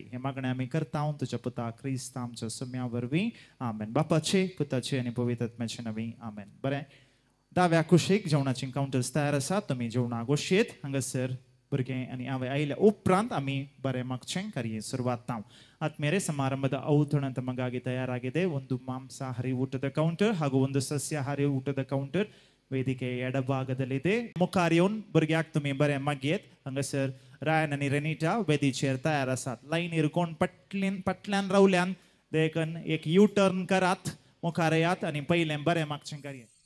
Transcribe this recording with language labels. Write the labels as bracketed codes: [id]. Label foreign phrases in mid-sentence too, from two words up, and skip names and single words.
[kok] हे मागणें आमी करता तुज्या पुता क्रिस्त आमच्या सुम्या वरवीं. आमेन. बापाचे पुताचे आनी पवित्र आत्म्याचे नवी. आमेन. बरें. दाव्या कुशीक जेवणाची कावंटर्स तयार आसात. तुमी जेवणाक वशीत. हांगासर भुरगे आनी आवय आयल्या उपरांत आमी बरें मागचें कार्य सुरवात. [kn] ಆತ್ಮೀಯರೇ ಸಮಾರಂಭದ ಔತಣ ತಮಗಾಗಿ ತಯಾರಾಗಿದೆ. ಒಂದು ಮಾಂಸಾಹಾರಿ ಊಟದ ಕೌಂಟರ್ ಹಾಗೂ ಒಂದು ಸಸ್ಯಾಹಾರಿ ಊಟದ ಕೌಂಟರ್ ವೇದಿಕೆ ಎಡಭಾಗದಲ್ಲಿದೆ. [kok] मुखार येवन भुरग्याक तुमी बरें मागयेत. हांगासर रायन आनी रेनिटा वेदीचेर तयार आसात. लायनीर कोण पटल्यान रावल्यान देखून एक [en] U turn [kok] करात. मुखार येयात आनी पयलें बरें मागचें कार्य.